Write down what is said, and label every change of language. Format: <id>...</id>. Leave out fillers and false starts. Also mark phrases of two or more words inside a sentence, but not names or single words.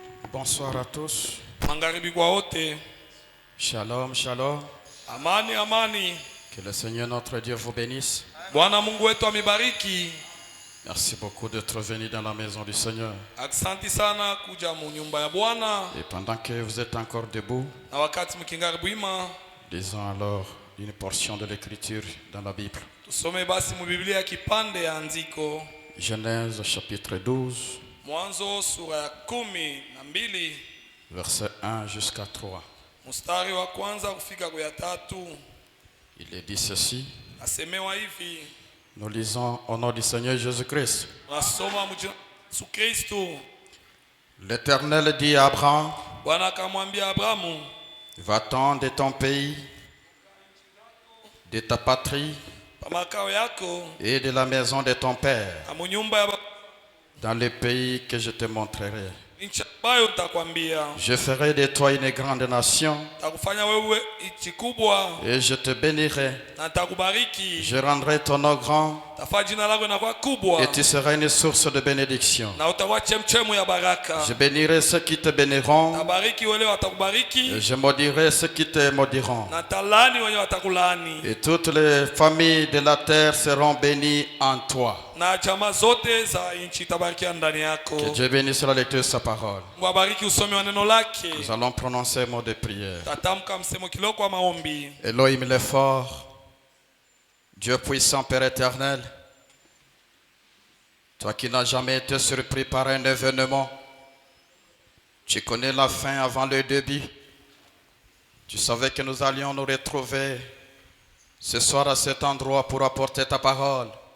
<fr>Bonsoir à tous.</fr> <sw>Magharibi kwa wote.</sw> <he>Shalom, shalom.</he> <sw>Amani, amani.</sw> <fr>Que le Seigneur notre Dieu vous bénisse.</fr> <sw>Bwana Mungu wetu amibariki.</sw> <fr>Merci beaucoup d'être venu dans la maison du Seigneur.</fr> <sw>Asante sana kuja mu nyumba ya Bwana.</sw> <fr>Et pendant que vous êtes encore debout,</fr> <sw>Na wakati mkingari bwima,</sw> <fr>lisons alors une portion de l'écriture dans la Bible.</fr> <sw>tusome basi mu Biblia kipande ya andiko.</sw> <fr>Genèse chapitre 12,</fr> <sw>Mwanzo sura ya 12,</sw> <fr>verset 1 jusqu'à 3.</fr> <sw>mstari wa kwanza kufika kwa ya 3.</sw> <fr>Il est dit ceci.</fr> <sw>Asemewa hivi.</sw> <fr>Nous lisons au nom du Seigneur Jésus-Christ.</fr> <sw>Nasoma mjina Yesu Kristo.</sw> <fr>L'Éternel dit à Abraham,</fr> <sw>Bwana akamwambia Abrahamu,</sw> <fr>va-t'en de ton pays, de ta patrie</fr> <sw>pa makao yako,</sw> <fr>et de la maison de ton père,</fr> <sw>na mu nyumba ya</sw> <fr>dans le pays que je te montrerai.</fr> <sw>nchi ambayo nitakwambia.</sw> <fr>Je ferai de toi une grande nation</fr> <sw>Takufanya wewe nchi kubwa</sw> <fr>et je te bénirai.</fr> <sw>na takubariki.</sw> <fr>Je rendrai ton nom grand</fr> <sw>Tafanya jina lako linakuwa kubwa</sw> <fr>et tu seras une source de bénédiction.</fr> <sw>na utakuwa chemchemu ya baraka.</sw> <fr>Je bénirai ceux qui te béniront</fr> <sw>Tabariki wale watakubariki</sw> <fr>et je maudirai ceux qui te maudiront.</fr> <sw>na talani wenye watakulaani.</sw> <fr>Et toutes les familles de la terre seront bénies en toi.</fr> <sw>Na chama zote za nchi tabarikia ndani yako.</sw> <fr>Que Dieu bénisse la lecture de sa parole.</fr> <sw>Mungu abariki usomi wa neno lake.</sw> <fr>Nous allons prononcer un mot de prière.</fr> <sw>Tatamka msemo kiloko wa maombi.</sw> <fr>Elohim le fort, Dieu puissant, Père éternel, toi qui n'as jamais été surpris par un événement, tu connais la fin avant le début. Tu savais que nous allions nous retrouver ce soir à cet endroit pour apporter ta parole.</fr>